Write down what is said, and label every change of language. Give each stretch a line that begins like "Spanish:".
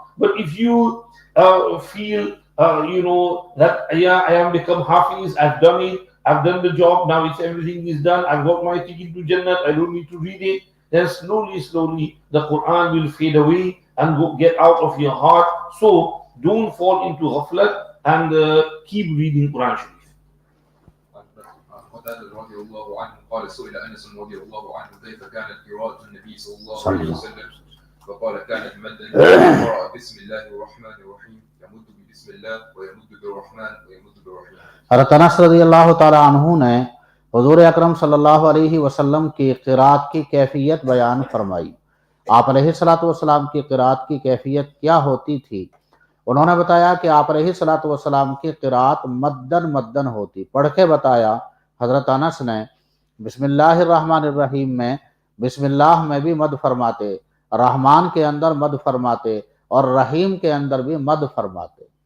English: But if you feel, that I am become Hafiz, I've done it, I've done the job, now it's everything is done, I've got my ticket to Jannah, I don't need to read it, then slowly the Quran will fade away and get out of your heart. So don't fall into ghaflat and keep reading Quran Sharif.
Arabic: رضي الله عنه قال سئل أنس رضي الله عنه كيف كانت قراءة النبي صلى الله عليه وسلم فقال كانت مدا قرأ بسم الله الرحمن الرحيم يمد بسم الله ويمد بالرحمن ويمد بالرحيم۔
Urdu: حضرت انس رضی اللہ تعالی عنہ نے حضور اکرم صلی اللہ علیہ وسلم کی قرأت کی کیفیت بیان فرمائی۔ آپ علیہ الصلوۃ والسلام کی قرأت کی کیفیت کیا ہوتی تھی؟ انہوں نے بتایا کہ آپ علیہ الصلوۃ والسلام کی قرأت مدن ہوتی۔ پڑھ کے بتایا حضرت انس نے بسم اللہ الرحمن الرحیم میں بسم اللہ میں بھی مد فرماتے، رحمان کے اندر مد فرماتے اور رحیم کے اندر بھی مد فرماتے۔